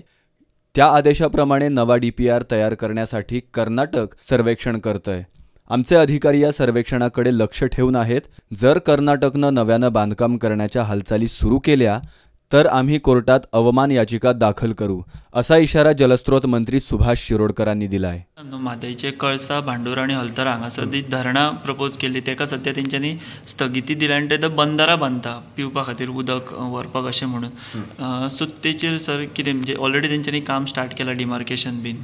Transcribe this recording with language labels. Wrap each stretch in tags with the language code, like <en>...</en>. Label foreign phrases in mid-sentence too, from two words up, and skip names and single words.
<mr>त्या आदेशाप्रमाणे नवा डीपीआर तयार करण्यासाठी कर्नाटक सर्वेक्षण करतंय. आमचे अधिकारी या सर्वेक्षणाकडे लक्ष ठेवून आहेत. जर कर्नाटकनं नव्यानं बांधकाम करण्याच्या हालचाली सुरू केल्या तर आम्ही कोर्टात अवमान याचिका दाखल करू, असा इशारा जलस्रोत मंत्री सुभाष शिरोडकरांनी दिलाय.</mr> <kok>म्हादईचे कळसा, भांडुरा आणि हलतरा हांगासर धरणां प्रपोज केली, तेका सध्या तेंच्यांनी स्थगिती दिल्या आनी ते बंदारा बांदता पिवपा खातीर उदक व्हरपाक अशें म्हणून. सो तेचेर सर कितें, म्हणजे ऑलरेडी तेंच्यांनी काम स्टार्ट केलां डिमार्केशन बीन?</kok>